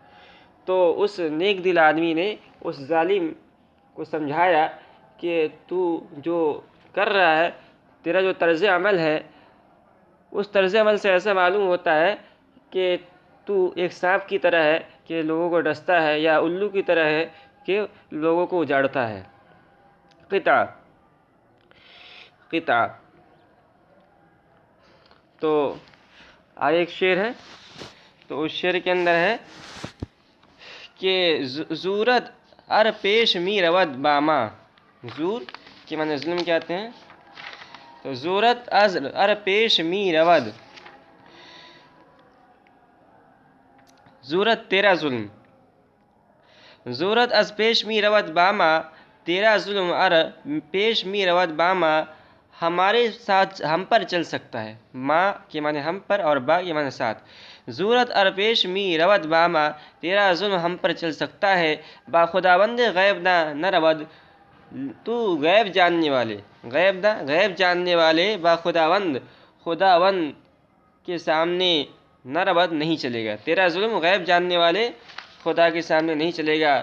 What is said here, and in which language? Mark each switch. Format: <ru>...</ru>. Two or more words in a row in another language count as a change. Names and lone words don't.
<ur>تو اس نیک دل آدمی نے اس ظالم کو سمجھایا کہ تو جو کر رہا ہے، تیرا جو طرز عمل ہے، اس طرز عمل سے ایسا معلوم ہوتا ہے کہ تو ایک سانپ کی طرح ہے کہ لوگوں کو ڈستا ہے، یا الو کی طرح ہے کہ لوگوں کو اجاڑتا ہے۔ قطع تو آگے ایک شعر ہے، تو اس شعر کے اندر ہے کہ</ur> <fa>زورت ار پیش می رود باما،</fa> <ur>زور کے معنی ظلم کیا آتے ہیں، تو</ur> <fa>زورت از ار پیش می رود،</fa> <ur>زورت تیرا ظلم،</ur> <fa>زورت از پیش می رود باما،</fa> <ur>تیرا ظلم</ur> <fa>ار پیش می رود باما،</fa> <ur>ہمارے ساتھ، ہم پر چل سکتا ہے، ما کے معنی ہم پر اور با کے معنی ساتھ۔</ur> <fa>زورت ار پیش می رود باما،</fa> <ur>تیرا ظلم ہم پر چل سکتا ہے،</ur> <fa>با خداوند غیب نہ رود،</fa> <ur>تو غیب جاننے والے، غیب جاننے والے،</ur> <fa>با خداوند</fa> <ur>کے سامنے</ur> <fa>نہ رود</fa> <ur>نہیں چلے گا، تیرا ظلم غیب جاننے والے خدا کے سامنے نہیں چلے گا۔</ur>